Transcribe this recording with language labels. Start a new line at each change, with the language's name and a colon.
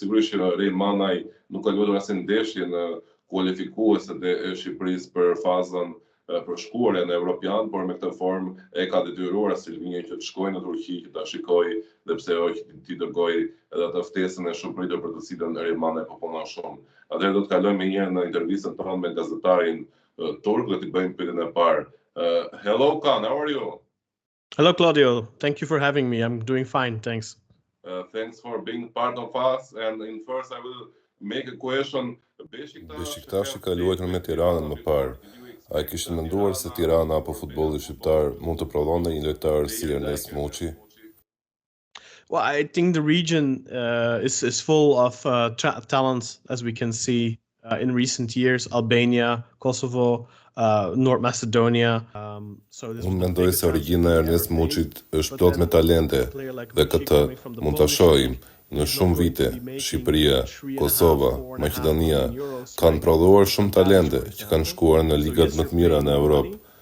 Albanian: Sigurisht që Ray Manaj nuk ka luajtur asnjë ndeshje në kualifikueset e Shqipërisë për fazën për shkuarjen në Europian, por me këtë formë e ka detyruar Silvinjo që të shkojë në Turqi, që ta shikojë dhe pse jo që ti dërgoi edhe atë ftesën e shumë pritur për të cilën Ray Manaj po punon shumë. Atëherë do të kalojmë njëherë në intervistën tonë me gazetarin turk dhe t'i bëjmë pyetjen e parë.
English: Hello Kan, how are you? Hello Claudio, thank you for having me. I'm doing fine, thanks. Thanks for being part of us, and in first I will make a question.
Albanian: Beşiktashi ka luajtur me Tiranën më parë. A e kishin menduar se Tirana apo futbolli shqiptar mund të prodhonte një lojtar si Ernest Muçi?
English: Well, I think the region is full of talents, as we can see in recent years. Albania, Kosovo, North Macedonia.
Albanian: Unë mendoj se origjina e Ernest Muçit është plot me talente dhe këtë mund ta shohim. Në shumë vite, Shqipëria, Kosova, Maqedonia kanë prodhuar shumë talente që kanë shkuar në ligat më të mira në Europë.